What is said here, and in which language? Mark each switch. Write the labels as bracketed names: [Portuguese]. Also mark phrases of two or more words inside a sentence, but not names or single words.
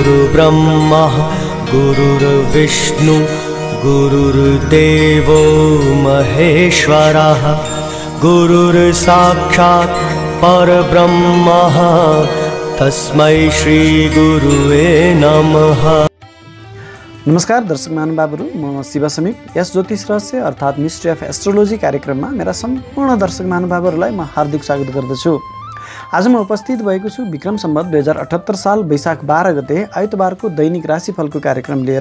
[Sanskrit] गुरुर्ब्रह्मा गुरुर्विष्णु गुरुर्देवो महेश्वरः गुरुर्साक्षात् परब्रह्मः तस्मै श्री गुरुवे नमः। [Nepali] नमस्कार दर्शक महानुभावहरू, म शिव समीप यस ज्योतिष रहस्य अर्थात् [English] mystery of astrology [Nepali] कार्यक्रममा मेरा सम्पूर्ण दर्शक महानुभावहरूलाई म हार्दिक स्वागत गर्दछु। आज म उपस्थित भएको छु विक्रम सम्वत 2078 साल वैशाख 12 गते आइतबारको दैनिक राशिफलको कार्यक्रम लिएर।